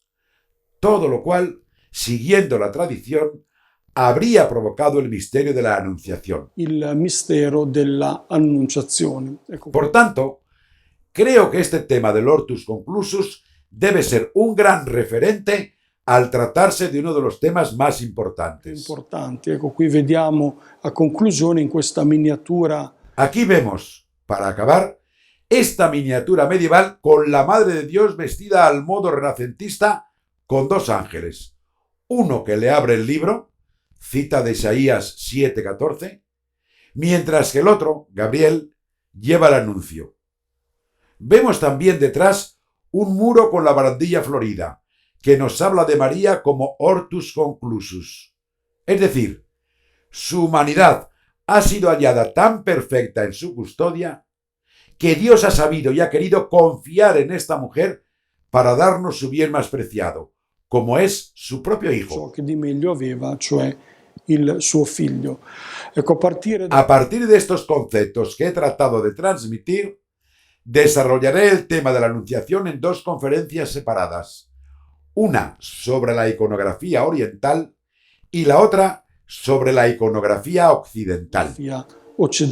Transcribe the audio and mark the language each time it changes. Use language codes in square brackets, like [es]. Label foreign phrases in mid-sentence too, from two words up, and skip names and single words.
[es] Todo lo cual, siguiendo la tradición, habría provocado el misterio de la Anunciación. [it] il mistero della annunciazione. Ecco, [es] Por tanto, creo que este tema del [la] Hortus Conclusus [es] debe ser un gran referente al tratarse de uno de los temas más importantes. [it] importanti. Ecco, qui vediamo a conclusione in questa miniatura [es] Aquí vemos, para acabar, esta miniatura medieval con la Madre de Dios vestida al modo renacentista con dos ángeles. Uno que le abre el libro, cita de Isaías 7:14, mientras que el otro, Gabriel, lleva el anuncio. Vemos también detrás un muro con la barandilla florida, que nos habla de María como [la] Hortus Conclusus. [es] Es decir, su humanidad ha sido hallada tan perfecta en su custodia que Dios ha sabido y ha querido confiar en esta mujer para darnos su bien más preciado, como es su propio [it] ciò [es] Hijo. [it] che di meglio aveva, cioè il suo figlio. Ecco, [es] A partir de estos conceptos que he tratado de transmitir, desarrollaré el tema de la Anunciación en dos conferencias separadas, una sobre la iconografía oriental y la otra sobre la iconografía occidental.